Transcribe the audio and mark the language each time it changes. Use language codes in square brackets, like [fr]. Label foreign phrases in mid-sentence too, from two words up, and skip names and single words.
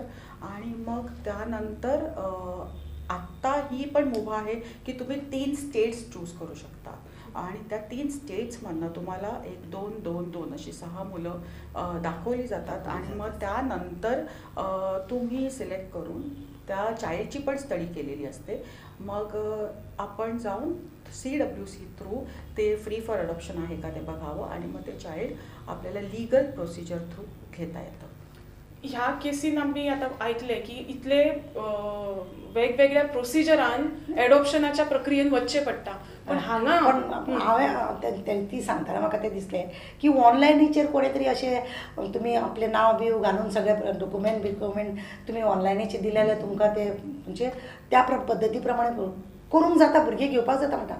[mr] आणि मग त्यानंतर आत्ता ही पण मुभा आहे की तुम्ही 3 [en] states choose [mr] करू शकता आणि त्या 3 स्टेट्समधनं तुम्हाला 1, 2, 2, 2 अशी 6 मुलं दाखवली जातात आणि मग त्यानंतर तुम्ही सिलेक्ट करून त्या चाइल्डची पण स्टडी केलेली असते। मग आपण जाऊन CWC थ्रू ते [en] free for adoption [mr] आहे का ते बघावं आणि मग ते चाइल्ड आपल्याला [en] legal procedure through [mr] घेता येतं। [kok] ह्या केसीन आम्ही आता ऐकले की इथले वेगवेगळ्या प्रोसिजरान एडॉप्शनाच्या प्रक्रियेन वच्चे पडटा पण हांगा पण हांवें ती सांगताना म्हाका तें दिसलें की ऑनलायनीचेर कोणे तरी अशें तुमी आपलें नांव बिव घालून सगळे डॉक्युमेंट तुमी ऑनलायनीचेर दिले जाल्यार तुमकां ते म्हणजे त्या पद्दती प्रमाणे करूंक जाता, भुरगीं घेवपाक जाता म्हणटा.